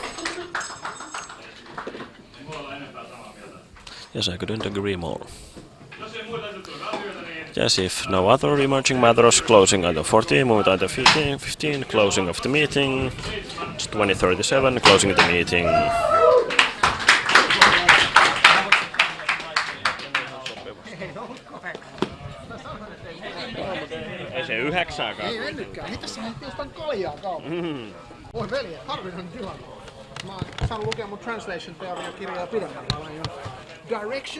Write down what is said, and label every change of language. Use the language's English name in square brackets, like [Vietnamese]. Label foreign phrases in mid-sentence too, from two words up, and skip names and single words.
[English] Yes, I couldn't agree more. Yes, if no other emerging matters, closing item 14, moving to item 15, closing of the meeting. It's 20:37, closing the meeting. [Finnish] Ei se 9:00kaan. Ei mennytkään. Hei, tässä lähti jostain kaljaa kaupassa. Voi velje, harvinainen tilanne. Mä oon saanut lukea mun translation-teoriakirjaa pidemmällä.